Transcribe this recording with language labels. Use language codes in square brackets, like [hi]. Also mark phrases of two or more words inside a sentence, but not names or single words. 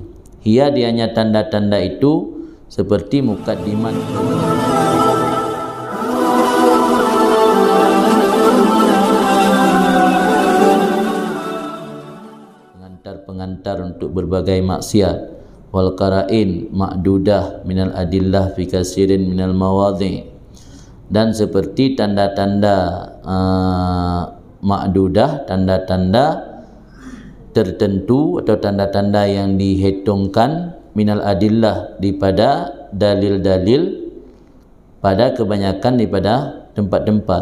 [ms] Hia dianya tanda-tanda itu seperti mukaddimat pengantar untuk berbagai maksiat, [ar] والقرائن معدودة من الأدلة في كثير من المواضع, [ms] dan seperti tanda-tanda ma'dudah, tanda-tanda tertentu atau tanda-tanda yang dihitungkan [ar] من الأدلة [ms] daripada dalil-dalil pada kebanyakan daripada tempat-tempat.